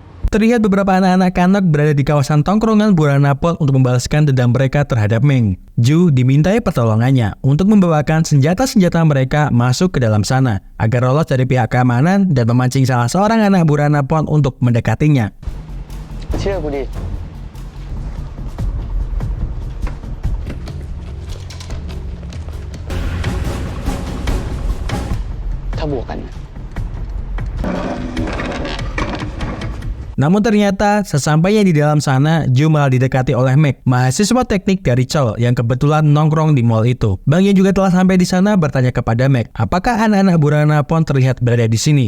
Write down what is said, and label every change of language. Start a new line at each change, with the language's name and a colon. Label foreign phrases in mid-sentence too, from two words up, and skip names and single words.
Indonesian: Terlihat beberapa anak-anak kanak berada di kawasan tongkrongan Buranapon untuk membalaskan dendam mereka terhadap Meng. Ju dimintai pertolongannya untuk membawakan senjata-senjata mereka masuk ke dalam sana agar lolos dari pihak keamanan dan memancing salah seorang anak Buranapon untuk mendekatinya.
Thai: เชื่อกูดิถ้าบวกกัน
Indonesian: Namun ternyata sesampainya di dalam sana, Ju malah didekati oleh Meg, mahasiswa teknik dari Chol yang kebetulan nongkrong di mall itu. Bang yang juga telah sampai di sana bertanya kepada Meg, apakah anak-anak Buranapon terlihat berada di sini.